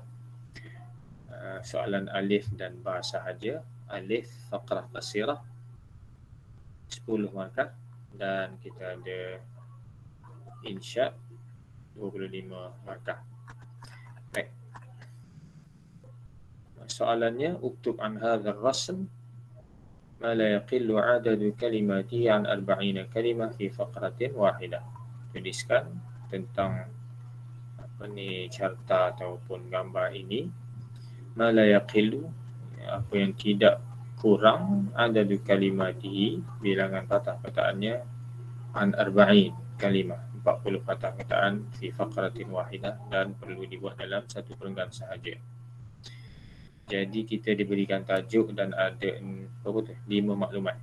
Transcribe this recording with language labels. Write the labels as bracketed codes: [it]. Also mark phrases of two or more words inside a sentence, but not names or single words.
[ms] Soalan alif dan ba sahaja. Alif [ar] فقرة قصيرة [ms] 10 markah dan kita ada insya 25 markah. Baik. Soalannya, [ar] اكتب عن هذا الرسم ما لا يقل عدد كلماته عن 40 كلمة في فقرة واحدة. [ms] Tuliskan tentang carta ataupun gambar ini, [ar] ما لا يقل, [ms] apa yang tidak kurang, [ar] عدد كلماته, [ms] bilangan patah perkataannya, [ar] عن 40 كلمة, [ms] 40 patah perkataan, [ar] في فقرة واحدة, [ms] dan perlu dibuat dalam satu perenggan sahaja. Jadi kita diberikan tajuk dan ada 5 maklumat.